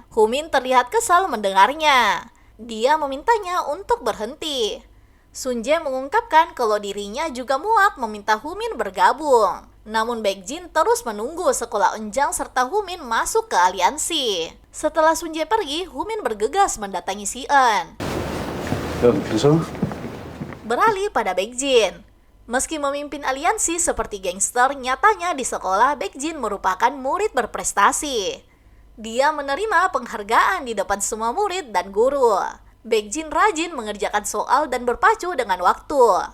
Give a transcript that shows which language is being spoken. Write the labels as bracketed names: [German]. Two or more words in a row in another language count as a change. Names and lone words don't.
[Indonesian] Humin terlihat kesal mendengarnya. Dia memintanya untuk berhenti. Sunjae mengungkapkan kalau dirinya juga muak meminta Humin bergabung. Namun Baek Jin terus menunggu sekolah Unjang serta Humin masuk ke aliansi. Setelah Sunjae pergi, Humin bergegas mendatangi Sian. [Korean] 야, 괜찮아? [Indonesian] Beralih pada Baek Jin. Meski memimpin aliansi seperti gangster, nyatanya di sekolah Baek Jin merupakan murid berprestasi. Dia menerima penghargaan di depan semua murid dan guru. Baek Jin rajin mengerjakan soal dan berpacu dengan waktu.